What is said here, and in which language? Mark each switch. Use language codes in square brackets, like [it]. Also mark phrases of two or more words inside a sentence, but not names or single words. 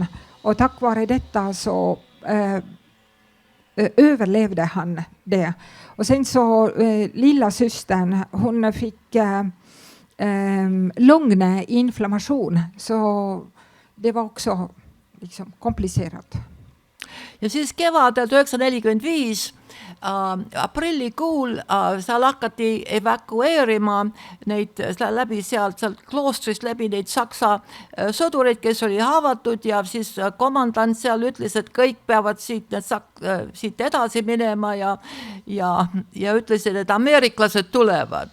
[sv] Och tack vare detta så överlevde han det. Och sen så lilla systern, hon fick lunginflammation. Så det var också liksom komplicerat. [et] Ja siis kevadel 1945 aprillikuul seal hakati evakueerima neid läbi sealt kloostrist läbi neid saksa sõdureid, kes oli haavatud ja siis komandant seal ütles, et kõik peavad siit edasi minema ja ütlesid, et ameeriklased tulevad.